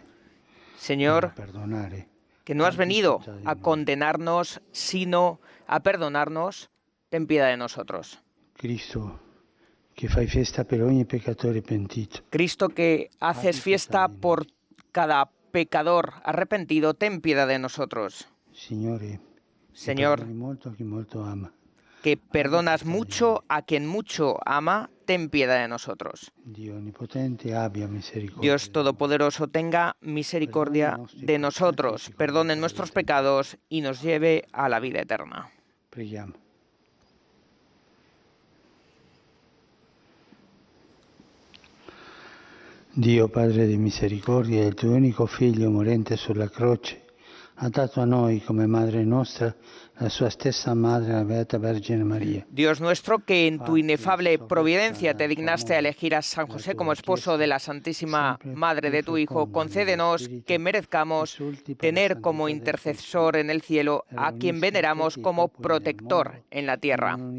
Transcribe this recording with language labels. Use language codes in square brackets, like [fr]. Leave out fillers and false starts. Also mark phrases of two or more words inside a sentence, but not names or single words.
[es] Señor, [it] a perdonare. [es] que no has venido a condenarnos, sino a perdonarnos, ten piedad de nosotros. [it] Cristo, che fai festa per ogni peccatore pentito. [es] Cristo, que haces fiesta por cada pecador arrepentido, ten piedad de nosotros. [it] Signore, [es] Señor, [it] perdoni molto a chi molto ama. [es] que perdonas mucho a quien mucho ama, ten piedad de nosotros. [it] Dio onnipotente abbia misericordia. [es] Dios Todopoderoso tenga misericordia de nosotros, perdone nuestros pecados y nos lleve a la vida eterna. [it] Preghiamo. Dio Padre di misericordia, il tuo unico Figlio morente sulla croce, ha dato a noi come Madre nostra la sua stessa Madre, la Beata Vergine María. [es] Dios nuestro, que en tu inefable providencia te dignaste a elegir a San José como esposo de la Santísima Madre de tu Hijo, concédenos que merezcamos tener como intercesor en el cielo a quien veneramos como protector en la tierra.